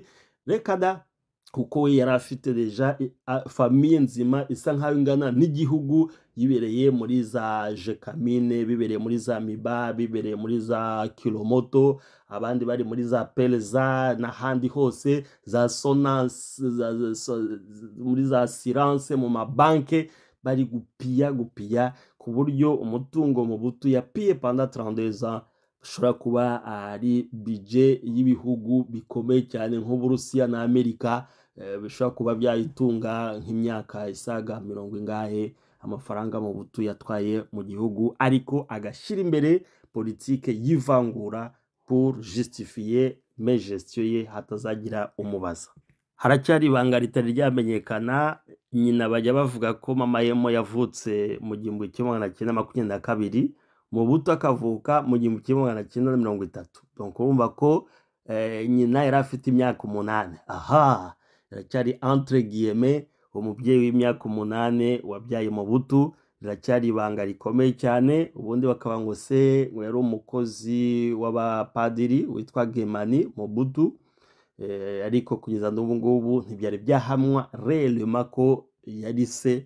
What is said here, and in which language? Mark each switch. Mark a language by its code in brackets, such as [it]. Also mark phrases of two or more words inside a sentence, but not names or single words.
[rw] Reka da, kuko we yari afite deja famiye nzima isa nkaho ingana n'igihugu, yibereye muri za Jekamine, bibereye muri za Miba, bibereye muri za Kilomoto, abandi bari muri za Peleza n'ahandi hose, za Sonance, muri za Silence, mu mabanke bari gupiya ku buryo umutungo Mobutu yapiye [fr] pendant 32 ans [rw] ushobora kuba ari budget y'ibihugu bikomeye cyane nk'Uburusiya na Amerika, bishobora kuba byayitunga nk'imyaka isaga 40 amafaranga Mobutu yatwaye mu gihugu, ariko agashyira imbere politike y'ivangura [fr] pour justifier mes gestion [rw] ye hatazagira umubaza. Haracyari ibanga ritari ryamenyekana, nyina bajya bavuga ko mama Yemo yavutse mu 1922, Mobutu akavuka mu 1930. Donc urumva ko nyina yari afite imyaka 8. Aha, iracyari [fr] entre guillemets [rw] umubyeyi w'imyaka 8 wabyaye Mobutu, iracyari ibanga rikomeye cyane. Ubundi bakaba ngo se yari umukozi w'abapadiri witwa Gemani Mobutu, ariko kugeza n'ubu ngubu ntibyari byahamwa réellement ko yari se.